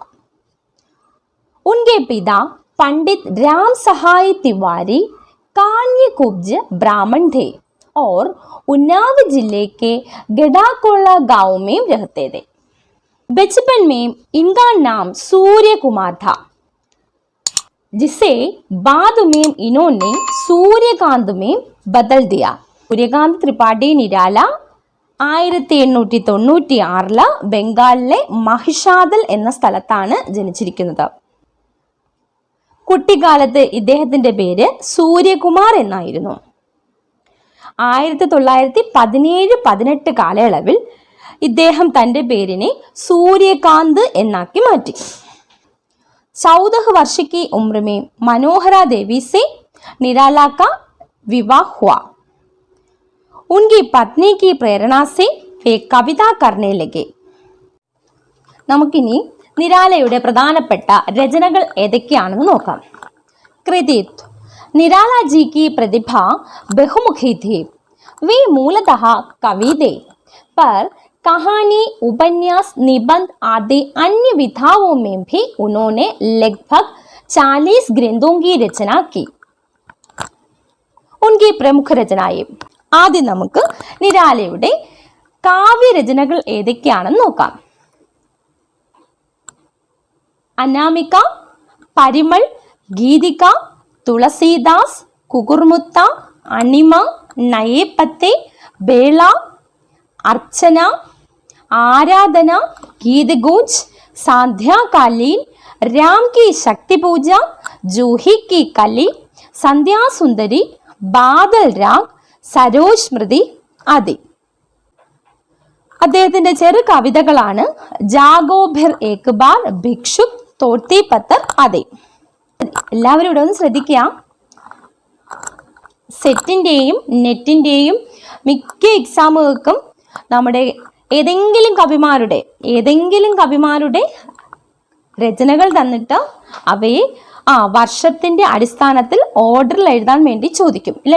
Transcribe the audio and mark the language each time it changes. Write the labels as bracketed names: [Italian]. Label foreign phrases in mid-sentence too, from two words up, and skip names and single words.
[Hindi] उनके पिता पंडित राम सहाय तिवारी कान्यकुब्ज ब्राह्मण थे और उन्नाव जिले के गडाकोला गांव में रहते थे. बचपन में इनका नाम सूर्य कुमार था, जिसे बाद में इन्होंने सूर्यकांत में बदल दिया. [Malayalam] सूर्यकांत त्रिपाठी निराला 1896 ബംഗാളിലെ മഹിഷാദൽ എന്ന സ്ഥലത്താണ് ജനിച്ചിരിക്കുന്നത്. കുട്ടിക്കാലത്ത് ഇദ്ദേഹത്തിന്റെ പേര് സൂര്യകുമാർ എന്നായിരുന്നു. 1917-18 കാലയളവിൽ ഇദ്ദേഹം തൻ്റെ പേരിനെ സൂര്യകാന്ത് എന്നാക്കി മാറ്റി. [Hindi] 14 वर्ष की उम्र में मनोहरा देवी से निराला का विवाह हुआ. उनकी पत्नी की प्रेरणा से वे कविता करने लगे. [Malayalam] നമുക്കിനി നിരാലയുടെ പ്രധാനപ്പെട്ട രചനകൾ ഏതൊക്കെയാണെന്ന് നോക്കാം. [Hindi] कृतित्व. निराला जी की प्रतिभा बहुमुखी थी. वे मूलतः कवि थे, पर कहानी, उपन्यास, निबंध आदि अन्य विधाओं में भी उन्होंने लगभग 40 ग्रंथों की रचना की. उनकी प्रमुख रचनाएं. [Malayalam] ആദ്യം നമുക്ക് നിരാലയുടെ കാവ്യരചനകൾ ഏതൊക്കെയാണെന്ന് നോക്കാം. അനാമിക, പരിമൾ, ഗീതിക, തുളസീദാസ്, കുകുർമുത്ത, അണിമ, നയേ പത്തേ, ബേള, [Hindi] अर्चना, आराधना, गीत गूंज, संध्याकालीन, राम की शक्ति पूजा, जूही की कली, संध्या सुंदरी, बादल राग, [Malayalam] സരോജ് സ്മൃതി ആദി. അദ്ദേഹത്തിന്റെ ചെറു കവിതകളാണ് ജാഗോ ഭിർ ഏക് ബാർ, ഭിക്ഷുക്, തോട്ടി പത്തർ ആദി. എല്ലാവരും ഇവിടെ ഒന്ന് ശ്രദ്ധിക്കുക. സെറ്റിന്റെയും നെറ്റിന്റെയും മിക്ക എക്സാമുകൾക്കും നമ്മുടെ ഏതെങ്കിലും കവിമാരുടെ രചനകൾ തന്നിട്ട് അവയെ വർഷത്തിന്റെ അടിസ്ഥാനത്തിൽ ഓർഡറിൽ എഴുതാൻ വേണ്ടി ചോദിക്കും അല്ലേ.